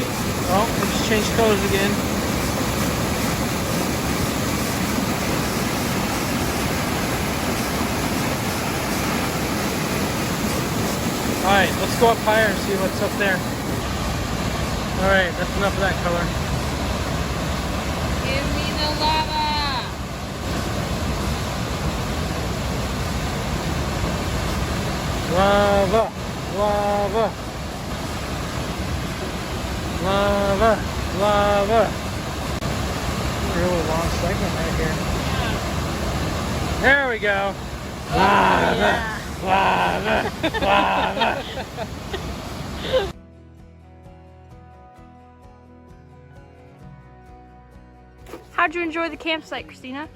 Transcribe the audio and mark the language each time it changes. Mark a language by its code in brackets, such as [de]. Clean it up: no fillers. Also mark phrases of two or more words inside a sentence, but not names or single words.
[en] Oh, we just changed colors again. Alright, let's go up higher and see what's up there. Alright, that's enough of that color. Give me the lava! Lava! Lava! Lava! Lava! A really long segment right here. There we go. Lava! Lava! Lava! How'd you enjoy the campsite, Christina?